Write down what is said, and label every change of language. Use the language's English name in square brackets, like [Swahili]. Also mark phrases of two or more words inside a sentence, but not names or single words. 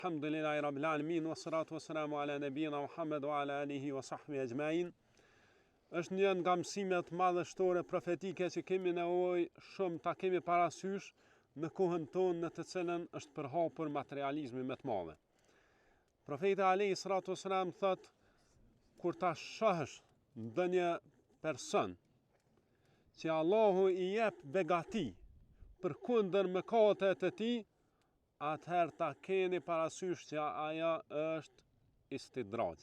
[Arabic] الحمد لله رب العالمين والصلاة والسلام على نبينا محمد وعلى آله وصحبه أجمعين. [Albanian] Është një nga mësimet madhështore profetike që kemi nevojë shumë ta kemi parasysh në kohën tonë në të cilën është përhapur materializmi më të madh. Profeti [Arabic] عليه الصلاة والسلام [Albanian] thot, kur ta shohësh ndonjë person që Allahu i jep begati përkundër mëkatet e tij, atëherë ta keni parasysh që aja është istidraj.